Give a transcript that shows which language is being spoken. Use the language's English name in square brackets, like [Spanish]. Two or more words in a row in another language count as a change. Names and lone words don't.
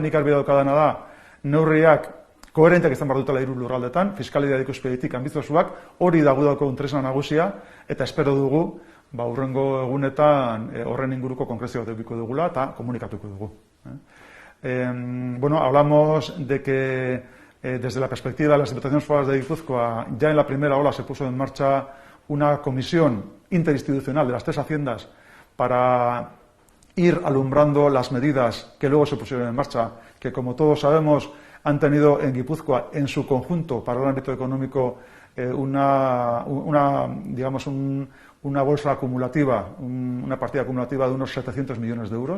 [Basque] Nik argi daukadana da, neurriak koherenteak izan behar dutela hiru lurraldetan, fiskalitate ikuspegitik anbiziozuak, hori da gudako tresna nagusia, eta espero dugu, hurrengo egunetan horren inguruko konkrezio bat edukiko dugula eta komunikatuko dugu. [Spanish] Bueno, hablamos de que desde la perspectiva de las Diputaciones Forales de Guipúzcoa, ya en la primera ola se puso en marcha una comisión interinstitucional de las tres haciendas para ir alumbrando las medidas que luego se pusieron en marcha, que como todos sabemos han tenido en Guipúzcoa en su conjunto para el ámbito económico una bolsa acumulativa, una partida acumulativa de unos 700 millones de euros.